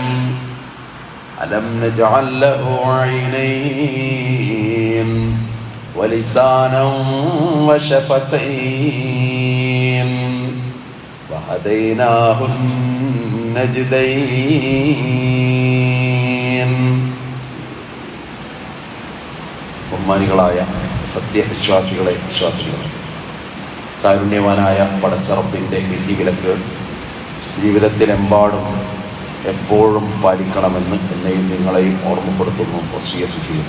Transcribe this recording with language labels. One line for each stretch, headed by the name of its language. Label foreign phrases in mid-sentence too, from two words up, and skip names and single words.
Arabic: ألم نجعل له عينين ولسانا وشفتين وهديناه النجدين.
Malayalam: ബഹുമാനികളായ സത്യവിശ്വാസികളെ വിശ്വാസികളെ, കാരുണ്യവാനായ പടച്ചറപ്പിൻ്റെ വിധിവിലക്ക് ജീവിതത്തിലെമ്പാടും എപ്പോഴും പാലിക്കണമെന്ന് എന്നെയും നിങ്ങളെയും ഓർമ്മപ്പെടുത്തുന്നു, വസിയത്ത് ചെയ്യുന്നു.